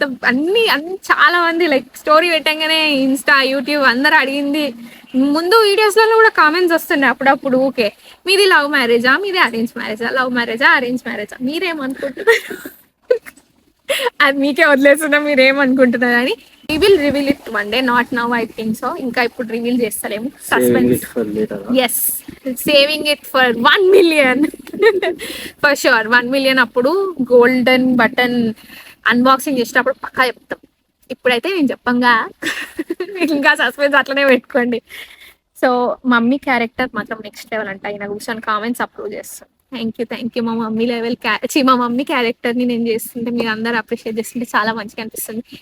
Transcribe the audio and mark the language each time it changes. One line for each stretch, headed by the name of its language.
Telugu: అన్ని చాలా మంది లైక్ స్టోరీ పెట్టంగానే ఇన్స్టా యూట్యూబ్ అందరు అడిగింది. ముందు వీడియోస్లలో కూడా కామెంట్స్ వస్తున్నాయి అప్పుడప్పుడు. ఓకే, మీది లవ్ మ్యారేజా, మీది అరేంజ్ మ్యారేజా, లవ్ మ్యారేజా, అరేంజ్ మ్యారేజా, మీరేమనుకుంటున్నారు? అది మీకే వదిలేస్తున్నా, మీరేమనుకుంటున్నారు అని.
English: We will reveal it one day, not now I think so.
Telugu: ఇంకా ఇప్పుడు రివీల్ చేస్తారేమో, suspense.
English: Yes, saving it for 1 million for sure.
Telugu: 1 million అప్పుడు గోల్డెన్ బటన్ అన్బాక్సింగ్ చేసేటప్పుడు పక్కా చెప్తాం. ఇప్పుడైతే నేను చెప్పంగా, ఇంకా సస్పెన్స్ అట్లనే పెట్టుకోండి. సో మమ్మీ క్యారెక్టర్ మాత్రం నెక్స్ట్ లెవెల్ అంట. ఆయన కూర్చొని కామెంట్స్ అప్రూవ్ చేస్తాను. Thank you. మా మమ్మీ మా మమ్మీ క్యారెక్టర్ని నేను చేస్తుంటే మీరు అందరు అప్రిషియేట్ చేస్తుంటే చాలా మంచిగా అనిపిస్తుంది.